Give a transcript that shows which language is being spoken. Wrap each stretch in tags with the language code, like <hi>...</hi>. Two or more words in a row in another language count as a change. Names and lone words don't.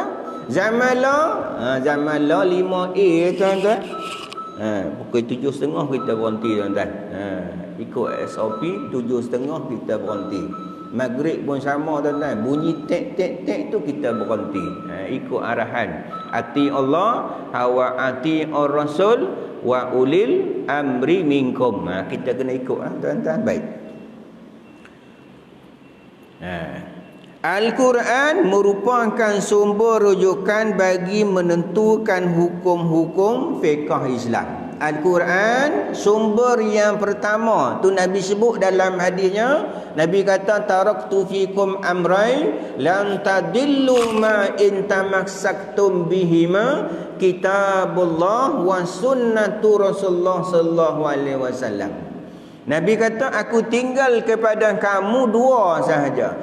<ms>Zaman lah 5A tuan-tuan. Pukul 7.30 kita berhenti tuan-tuan. Ikut SOP 7.30 kita berhenti. Maghrib pun sama tuan-tuan. Bunyi tek tu kita berhenti. Ikut arahan.</ms> <ar>أطع الله وأطع الرسول وأولي الأمر منكم.</ar> <ms>Kita kena ikut tuan-tuan. Baik. Al-Quran merupakan sumber rujukan bagi menentukan hukum-hukum fiqh Islam. Al-Quran sumber yang pertama tu Nabi sebut dalam hadisnya. Nabi kata</ms> <ar>تركت فيكم أمرين لن تضلوا ما إن تمسكتم بهما كتاب الله وسنة رسول الله صلى الله عليه وسلم.</ar> <ms>Nabi kata aku tinggal kepada kamu dua sahaja.</ms>